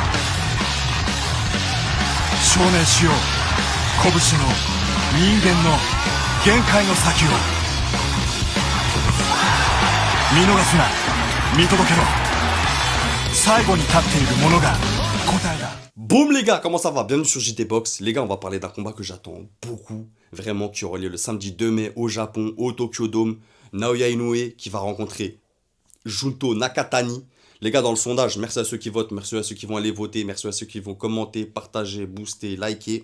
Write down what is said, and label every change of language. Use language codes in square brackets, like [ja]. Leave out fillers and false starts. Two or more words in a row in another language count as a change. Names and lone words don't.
[ja] 証明しよう。拳の、人間の限界の先を。見逃すな。見届けろ。最後に立っているものが答えだ。 [fr] Boum les gars, comment ça va? Bienvenue sur JT Box. Les gars, on va parler d'un combat que j'attends beaucoup, vraiment, qui aura lieu le samedi 2 mai au Japon, au Tokyo Dome. Naoya Inoue qui va rencontrer Junto Nakatani. Les gars, dans le sondage, merci à ceux qui votent, merci à ceux qui vont aller voter, merci à ceux qui vont commenter, partager, booster, liker.